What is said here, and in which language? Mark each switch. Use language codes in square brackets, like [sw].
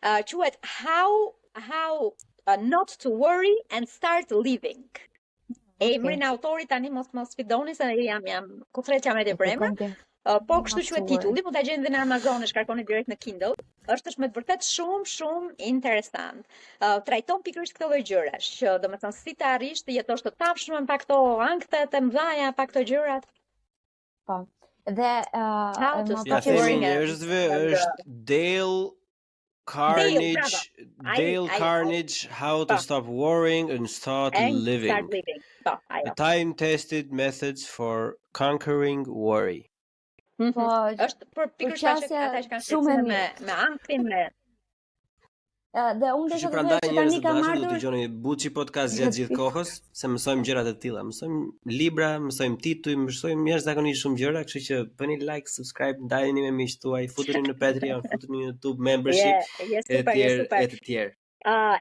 [sq] Quhet [en] how not to worry and start living. [sq] Emrin e autorit tani mos sfidoni se jam kufret jam edhe për emrin. Po kështu quhet titulli, mund ta gjeni edhe në Amazon, e shkarkoni direkt në Kindle. Është me të vërtet shumë interesant. Trajton pikërisht këto lloj gjërash, që domethënë si të arrish të jetosh të tapshëm pa këto ankte të mëdha, pa këto gjërat. Po. Dhe është Dale Carnegie, How to Stop Worrying and Start Living. [en] The time-tested methods for conquering worry. [sq] Po, është për pikërisht ata që kanë shumë me anktin me. Dhe unë desha të thoj që tani kam ardhur. Do dëgjoni Buçi podcast gjatë gjithë kohës, se mësojmë gjëra të tilla, mësojmë libra, mësojmë tituj, mësojmë jashtëzakonisht shumë gjëra, kështu që bëni like, subscribe, ndajeni me miqtë tuaj, futuni në Patreon, futuni në YouTube membership e të tjerë.